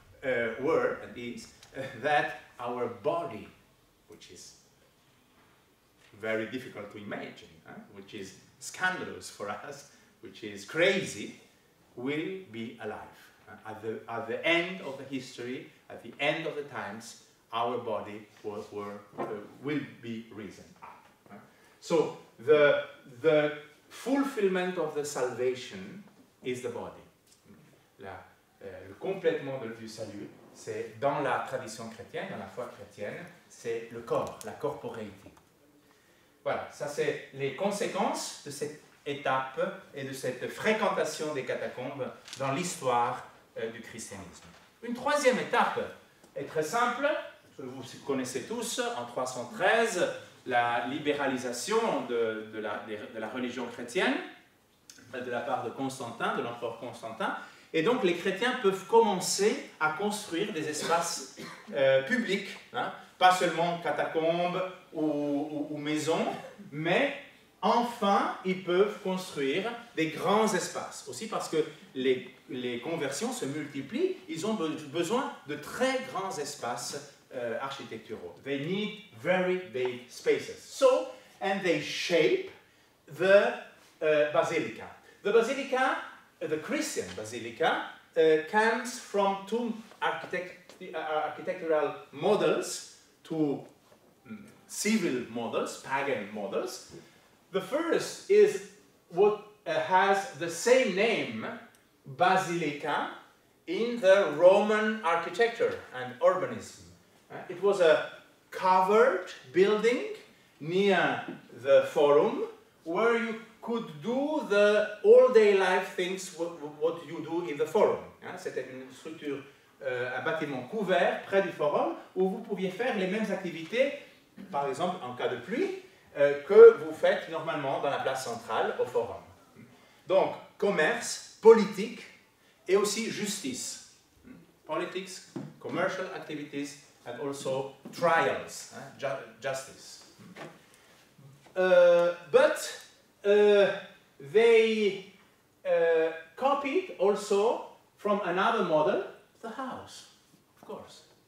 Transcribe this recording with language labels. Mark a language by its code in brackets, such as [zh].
[en] were and is that our body, which is very difficult to imagine, which is scandalous for us, which is crazy, will be alive. At the end of the history, at the end of the times, our body will be risen up. So the fulfillment of the salvation is the body. [fr] Le complètement du salut, c'est dans la tradition chrétienne, dans la foi chrétienne, c'est le corps, la corporéité. Voilà, ça c'est les conséquences de cette étape et de cette fréquentation des catacombes dans l'histoire du christianisme. Une troisième étape est très simple, vous connaissez tous, en 313, la libéralisation de la religion chrétienne de la part de Constantin, de l'empereur Constantin, et donc les chrétiens peuvent commencer à construire des espaces publics, pas seulement catacombes ou maisons, mais enfin ils peuvent construire des grands espaces. Aussi parce que les conversions se multiplient, ils ont besoin de très grands espaces architecturaux. [en] They need very big spaces. So, and they shape the basilica. The basilica, the Christian basilica, comes from two architectural models, two civil models, pagan models. The first is what has the same name, basilica, in the Roman architecture and urbanism. It was a covered building near the Forum where you could do the all-day life things what you do in the Forum. [fr] C'était une structure, un bâtiment couvert près du Forum où vous pouviez faire les mêmes activités, par exemple en cas de pluie, que vous faites normalement dans la place centrale au Forum. Donc, commerce, politique et aussi justice. [en] Politics, commercial activities, and also trials, justice. But they copied also from another model, the house, of course.